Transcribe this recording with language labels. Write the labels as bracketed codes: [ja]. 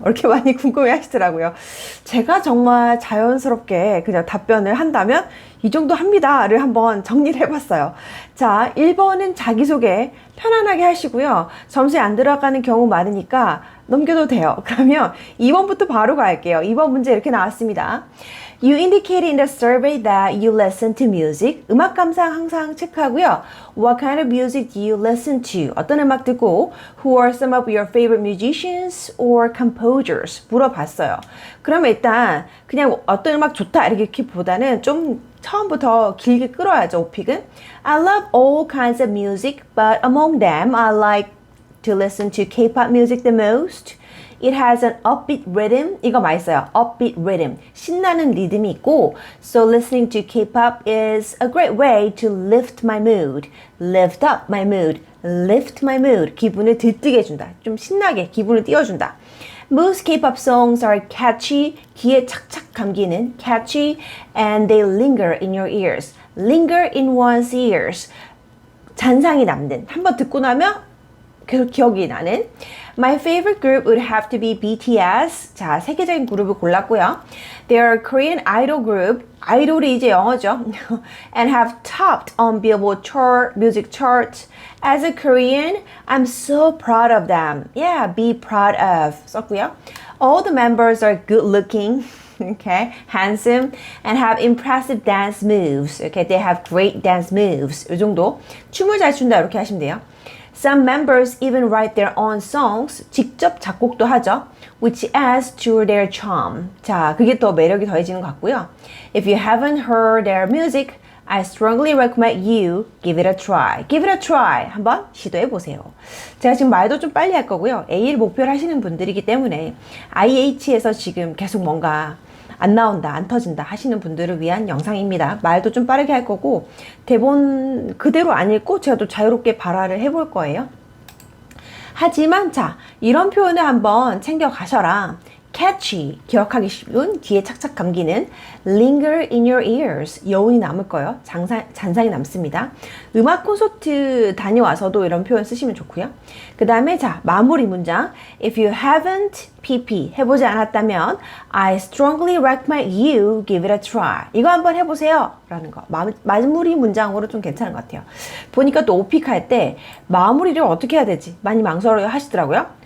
[ko] 이렇게 많이 궁금해 하시더라고요. 제가 정말 자연스럽게 그냥 답변을 한다면 이 정도 합니다를 한번 정리를 해봤어요. 자, 1번은 자기소개 편안하게 하시고요. 점수에 안 들어가는 경우 많으니까 넘겨도 돼요. 그러면 2번부터 바로 갈게요. 2번 문제 이렇게 나왔습니다. [en] You indicated in the survey that you listen to music. [ko] 음악 감상 항상 체크하고요. [en] What kind of music do you listen to? [ko] 어떤 음악 듣고 [en] Who are some of your favorite musicians or composers? [ko] 물어봤어요. 그러면 일단 그냥 어떤 음악 좋다 이렇게 보다는 좀 처음부터 길게 끌어야죠. [en] 오픽은 I love all kinds of music, but among them I like to listen to K-pop music the most. It has an upbeat rhythm. [ko] 이거 맛있어요. [en] Upbeat rhythm. [ko] 신나는 리듬이 있고 [en] So listening to K-pop is a great way to lift my mood. Lift up my mood. Lift my mood. [ko] 기분을 들뜨게 해준다. 좀 신나게 기분을 띄워준다. [en] Most K-pop songs are catchy. [ko] 귀에 착착 감기는 [en] catchy and they linger in your ears. Linger in one's ears. [ko] 잔상이 남는. 한번 듣고 나면 계속 기억이 나는. [en] My favorite group would have to be BTS. [ko] 자, 세계적인 그룹을 골랐고요. [en] They are a Korean idol group. [ko] 아이돌이 이제 영어죠. [en] And have topped on Billboard chart, music charts. As a Korean, I'm so proud of them. Yeah, be proud of. [ko] 썼고요. [en] All the members are good looking. Okay, handsome and have impressive dance moves. Okay, they have great dance moves. [ko] 이 정도. 춤을 잘 춘다 이렇게 하시면 돼요. [en] Some members even write their own songs. [ko] 직접 작곡도 하죠. [en] Which adds to their charm. [ko] 자, 그게 더 매력이 더해지는 것 같고요. [en] If you haven't heard their music, I strongly recommend you give it a try. Give it a try. [ko] 한번 시도해 보세요. 제가 지금 말도 좀 빨리 할 거고요. A를 목표로 하시는 분들이기 때문에 IH에서 지금 계속 뭔가 안 나온다, 안 터진다 하시는 분들을 위한 영상입니다. 말도 좀 빠르게 할 거고 대본 그대로 안 읽고 제가 또 자유롭게 발화를 해볼 거예요. 하지만 자, 이런 표현을 한번 챙겨 가셔라. catchy, 기억하기 쉬운, 귀에 착착 감기는 [en] linger in your ears, [ko] 여운이 남을 거예요. 잔상이 남습니다. 음악 콘서트 다녀와서도 이런 표현 쓰시면 좋고요. 그 다음에 자, 마무리 문장 [en] If you haven't PP [ko] 해보지 않았다면 [en] I strongly recommend you give it a try. [ko] 이거 한번 해보세요 라는 거. 마무리 문장으로 좀 괜찮은 것 같아요. 보니까 또 오픽 할 때 마무리를 어떻게 해야 되지? 많이 망설여 하시더라고요.